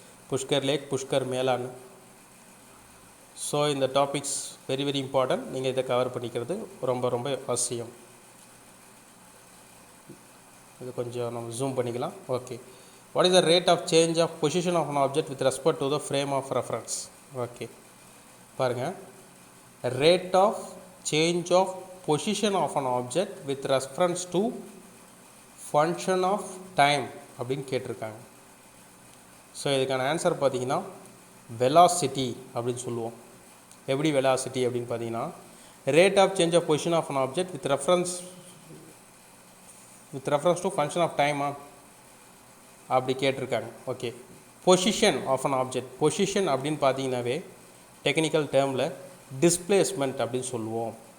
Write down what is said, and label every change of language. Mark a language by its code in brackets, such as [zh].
[ta] Pushkar lakh, Pushkar மேலான். So இந்த topics [en] Very very important. [ta] நீங்கள் இதை கவர் பண்ணிக்கிறது ரொம்ப ரொம்ப அவசியம். இது கொஞ்சம் நம்ம ஜூம் பண்ணிக்கலாம். [en] Okay, what is the rate of change of position of an object with respect to the frame of reference? Okay, [ta] பாருங்கள், [en] rate of change of position of an object with reference to function of time [ta] அப்படின்னு கேட்டிருக்காங்க. So இதுக்கான answer பார்த்தீங்கன்னா velocity அப்படின்னு சொல்லுவோம். எப்படி velocity அப்படின்னு பார்த்தீங்கன்னா [en] rate of change of position of an object with reference to function of [ta] டைமா அப்படி கேட்டிருக்காங்க. Okay, [en] position of an object, [ta] position அப்படின்னு பார்த்தீங்கன்னாவே டெக்னிக்கல் டேர்மில் டிஸ்பிளேஸ்மெண்ட் அப்படின்னு சொல்லுவோம்.